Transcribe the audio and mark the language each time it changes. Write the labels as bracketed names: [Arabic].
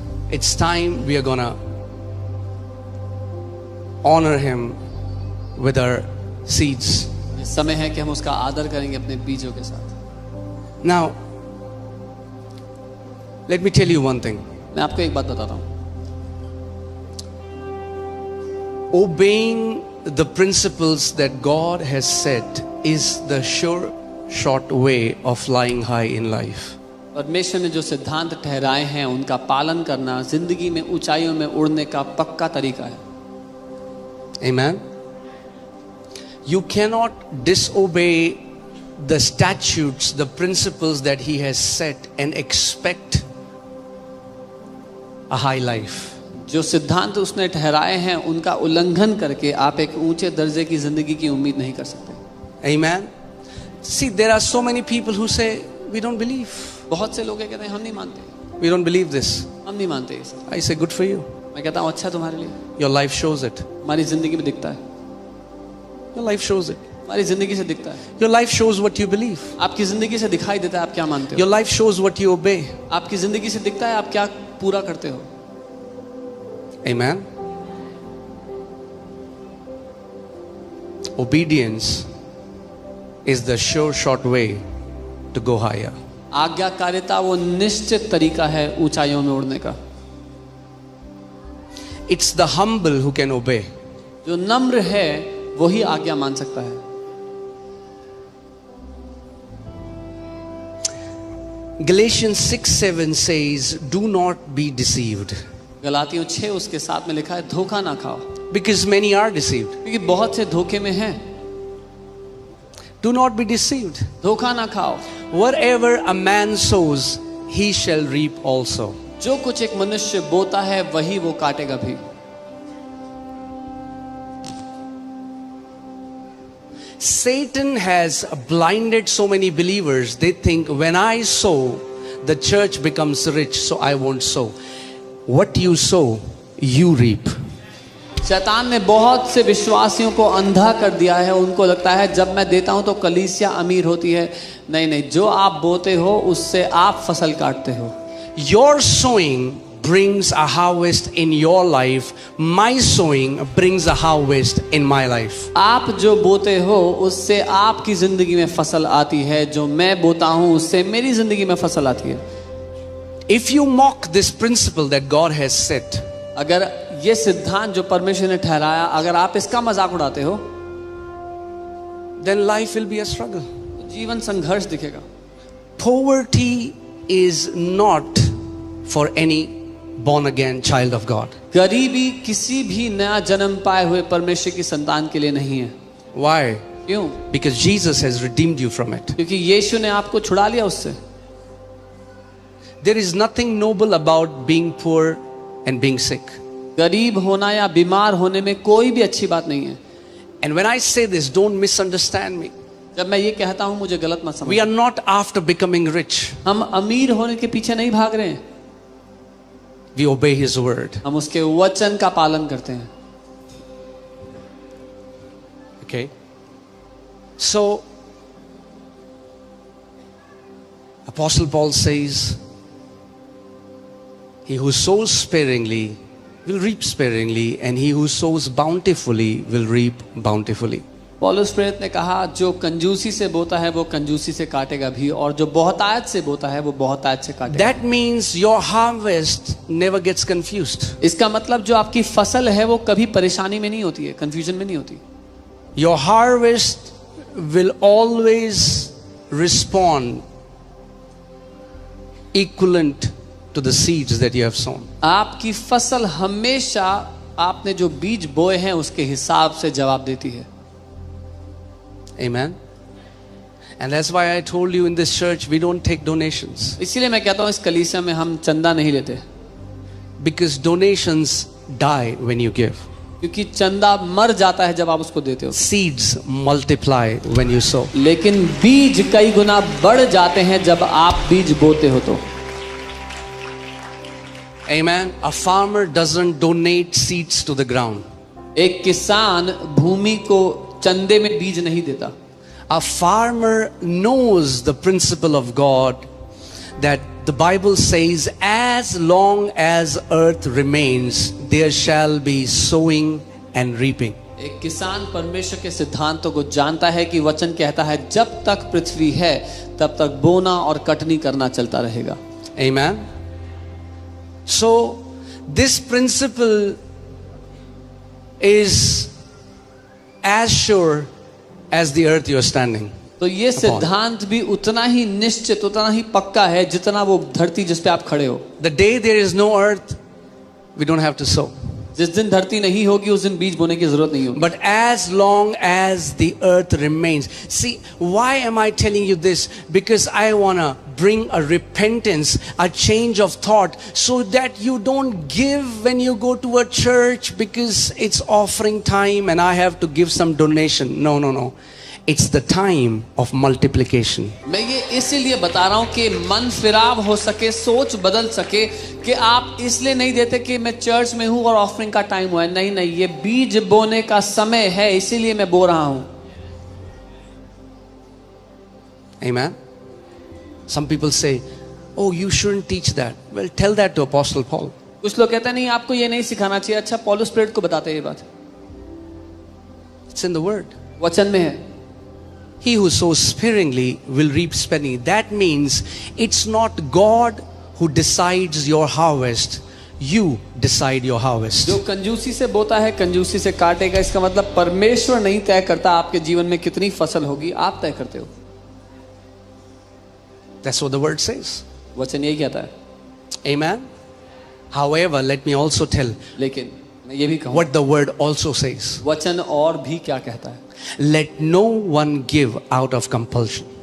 [English] it's time we are gonna honor him with our seeds. [Hindi] ये समय है कि हम उसका आदर करेंगे अपने बीजों के साथ। [English] Now, let me tell you one thing. [Hindi] मैं आपको एक बात बताता हूँ, [English] Obeying the principles that God has set is the sure short way of flying high in life. [Hindi] परमेश्वर ने जो सिद्धांत ठहराए हैं उनका पालन करना जिंदगी में ऊंचाइयों में उड़ने का पक्का तरीका है। [English] Amen. You cannot disobey the statutes, the principles that he has set and expect a high life. [Hindi] जो सिद्धांत उसने ठहराए हैं उनका उल्लंघन करके आप एक ऊंचे दर्जे की जिंदगी की उम्मीद नहीं कर सकते। [English] Amen. See, there are so many people who say we don't believe. [Hindi] बहुत से लोग कहते हैं हम नहीं मानते, [English] We don't believe this. [Hindi] हम नहीं मानते ये सब। [English] I say good for you. [Hindi] मैं कहता हूँ अच्छा तुम्हारे लिए, [English] Your life shows it. [Hindi] हमारी जिंदगी में दिखता है, [English] Your life shows it. [Hindi] हमारी जिंदगी से दिखता है। [English] Your life shows what you believe. [Hindi] आपकी जिंदगी से दिखाई देता है आप क्या मानते हो। [English] Your life shows what you obey. [Hindi] आपकी जिंदगी से दिखता है आप क्या पूरा करते हो। [English] Amen. Obedience is the sure short way to go higher. [Hindi] आज्ञाकारिता वो निश्चित तरीका है ऊंचाइयों में उड़ने का। [English] It's the humble who can obey. [Hindi] जो नम्र है वही आज्ञा मान सकता है। [English] Galatians 6:7 says, "Do not be deceived." [Hindi] गलातियों 6 उसके साथ में लिखा है धोखा ना खाओ, [English] Because many are deceived. [Hindi] क्योंकि बहुत से धोखे में हैं। [English] Do not be deceived. [Hindi] धोखा ना खाओ। [English] Whatever a man sows, he shall reap also. [Hindi] जो कुछ एक मनुष्य बोता है वही वो काटेगा भी। [English] Satan has blinded so many believers. They think when I sow, the church becomes rich, so I won't sow. What you sow, you reap. [Hindi] शैतान ने बहुत से विश्वासियों को अंधा कर दिया है। उनको लगता है जब मैं देता हूं तो कलीसिया अमीर होती है। नहीं नहीं, जो आप बोते हो उससे आप फसल काटते हो। [English] Your sowing brings a harvest in your life. My sowing brings a harvest in my life. [Hindi] आप जो बोते हो उससे आपकी जिंदगी में फसल आती है, जो मैं बोता हूं उससे मेरी जिंदगी में फसल आती है। [English] If you mock this principle that God has set, [Hindi] अगर ये सिद्धांत जो परमेश्वर ने ठहराया, अगर आप इसका मजाक उड़ाते हो, [English] then life will be a struggle. [Hindi] तो जीवन संघर्ष दिखेगा। [English] Poverty is not for any born again child of God. [Hindi] गरीबी किसी भी नया जन्म पाए हुए परमेश्वर की संतान के लिए नहीं है। [English] Why? [Hindi] क्यों? [English] Because Jesus has redeemed you from it. [Hindi] क्योंकि यीशु ने आपको छुड़ा लिया उससे। [English] There is nothing noble about being poor and being sick. [Hindi] गरीब होना या बीमार होने में कोई भी अच्छी बात नहीं है। [English] And when I say this, don't misunderstand me. [Hindi] जब मैं ये कहता हूं मुझे गलत मत समझ। [English] We are not after becoming rich. [Hindi] हम अमीर होने के पीछे नहीं भाग रहे हैं, [English] We obey His word. [Hindi] हम उसके वचन का पालन करते हैं। [English] Okay? So, Apostle Paul says, he who sows sparingly will reap sparingly, and he who sows bountifully will reap bountifully. [Hindi] पौलुस प्रेरित ने कहा जो कंजूसी से बोता है वो कंजूसी से काटेगा भी, और जो बहुतायत से बोता है वो बहुतायत से काटेगा। [English] That means your harvest never gets confused. [Hindi] इसका मतलब जो आपकी फसल है वो कभी परेशानी में नहीं होती है, कंफ्यूजन में नहीं होती। [English] Your harvest will always respond equivalent to the seeds that you have sown. [Hindi] आपकी फसल हमेशा आपने जो बीज बोए हैं उसके हिसाब से जवाब देती है। [English] Amen. And that's why I told you in this church we don't take donations. [Hindi] इसीलिए मैं कहता हूँ इस कलीसिया में हम चंदा नहीं लेते, [English] Because donations die when you give. [Hindi] क्योंकि चंदा मर जाता है जब आप उसको देते हो, [English] Seeds multiply when you sow. [Hindi] लेकिन बीज कई गुना बढ़ जाते हैं जब आप बीज बोते हो तो। [English] Amen. A farmer doesn't donate seeds to the ground. [Hindi] एक किसान भूमि को चंदे में बीज नहीं देता। [English] A farmer knows the principle of God, that the Bible says, as long as earth remains, there shall be sowing and reaping. [Hindi] एक किसान परमेश्वर के सिद्धांतों को जानता है कि वचन कहता है जब तक पृथ्वी है तब तक बोना और कटनी करना चलता रहेगा. [English] Amen. So this principle is as sure as the earth you are standing. [Hindi] तो ये सिद्धांत भी उतना ही निश्चित, उतना ही पक्का है जितना वो धरती जिस पे आप खड़े हो. [English] The day there is no earth, we don't have to sow. [Hindi] जिस दिन धरती नहीं होगी उस दिन बीज बोने की जरूरत नहीं होगी. [English] But as long as the earth remains. See, why am I telling you this? Because I want to bring a repentance, a change of thought, so that you don't give when you go to a church because it's offering time and I have to give some donation. No, no, no. It's the time of multiplication. [Hindi] मैं ये इसीलिए बता रहा हूँ कि मन फिराव हो सके, सोच बदल सके, कि आप इसलिए नहीं देते कि मैं चर्च में हूँ और ऑफरिंग का टाइम हुआ है. नहीं नहीं, ये बीज बोने का समय है, इसीलिए मैं बो रहा हूँ. [English] Amen. Some people say, oh, you shouldn't teach that. Well, tell that to Apostle Paul. [Hindi] कुछ लोग कहते हैं नहीं, आपको ये नहीं सिखाना चाहिए. अच्छा, पौलुस प्रेरित को बताते हैं ये बात. [English] It's in the word. [Hindi] वचन में है. [English] He who sows sparingly will reap sparingly. That means it's not God who decides your harvest. You decide your harvest. [Hindi] जो कंजूसी से बोता है कंजूसी से काटेगा. इसका मतलब परमेश्वर नहीं तय करता आपके जीवन में कितनी फसल होगी, आप तय करते हो. [English] That's what the word says. [Hindi] वचन यही कहता है. [English] Amen. However, let me also tell [Hindi] लेकिन मैं ये भी कहूँ, [English] what the word also says. [Hindi] वचन और भी क्या कहता है. [English] Let no one give out of compulsion.